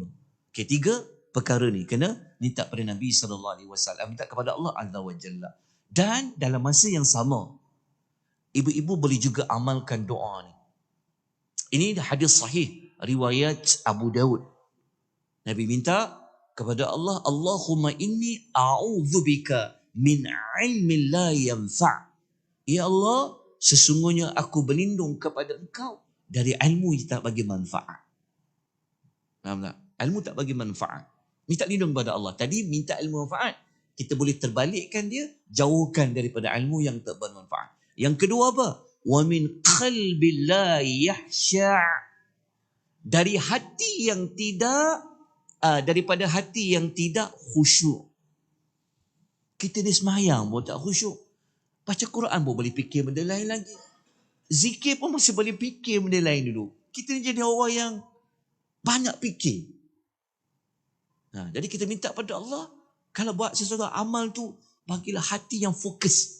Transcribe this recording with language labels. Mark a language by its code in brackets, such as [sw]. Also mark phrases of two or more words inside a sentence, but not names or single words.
[ms] Okay, 3 perkara ni kena minta pada Nabi SAW. Minta kepada Allah [ar] عز وجل. [ms] Dan dalam masa yang sama, ibu-ibu boleh juga amalkan doa ni. Ini hadis sahih, riwayat Abu Daud. Nabi minta kepada Allah, [ar] اللهم إني أعوذ بك من علم لا ينفع'. [ms] Ya Allah, sesungguhnya aku berlindung kepada Engkau dari ilmu yang tak bagi manfaat. Faham tak? Ilmu tak bagi manfaat. Minta lindung kepada Allah. Tadi minta ilmu manfaat. Kita boleh terbalikkan dia, jauhkan daripada ilmu yang tak bermanfaat. Yang kedua apa? [ar] ومن قلب لا يخشع'. [ms] Dari hati yang tidak daripada hati yang tidak khusyuk. Kita ni semayang pun tak khusyuk. Baca Quran pun boleh fikir benda lain lagi. Zikir pun masih boleh fikir benda lain dulu. Kita ni jadi orang yang banyak fikir. Jadi kita minta pada Allah, kalau buat sesuatu amal tu, bagilah hati yang fokus.